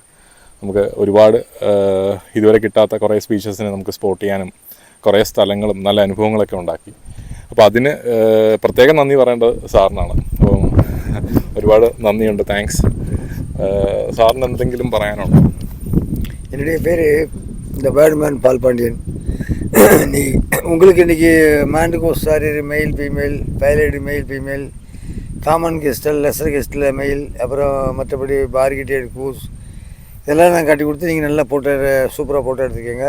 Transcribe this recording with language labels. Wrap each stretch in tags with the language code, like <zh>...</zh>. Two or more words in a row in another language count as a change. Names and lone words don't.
<ml>നമുക്ക് ഒരുപാട് ഇതുവരെ കിട്ടാത്ത കുറേ സ്പീഷീസിനെ നമുക്ക് സ്പോട്ട് ചെയ്യാനും കുറേ സ്ഥലങ്ങളും നല്ല അനുഭവങ്ങളൊക്കെ ഉണ്ടാക്കി. അപ്പോൾ അതിന് പ്രത്യേകം നന്ദി പറയേണ്ടത് സാറിനാണ്. അപ്പം ഒരുപാട് നന്ദിയുണ്ട്, താങ്ക്സ്. സാറിന് എന്തെങ്കിലും പറയാനുണ്ടോ?</ml> <ta>என்னுடைய பேர் இந்த பேர்ட்மேன் பால்பாண்டியன். நீ உங்களுக்கு இன்றைக்கி</ta> <en>Montagu's harrier male female, pallid male female, common kestrel, lesser kestrel male,</en> <ta>அப்புறம் மற்றபடி</ta> <en>bar-headed goose</en> <ta>இதெல்லாம் நான் காட்டி கொடுத்து நீங்கள் நல்லா போட்டோ சூப்பராக போட்டோ எடுத்துக்கோங்க.</ta>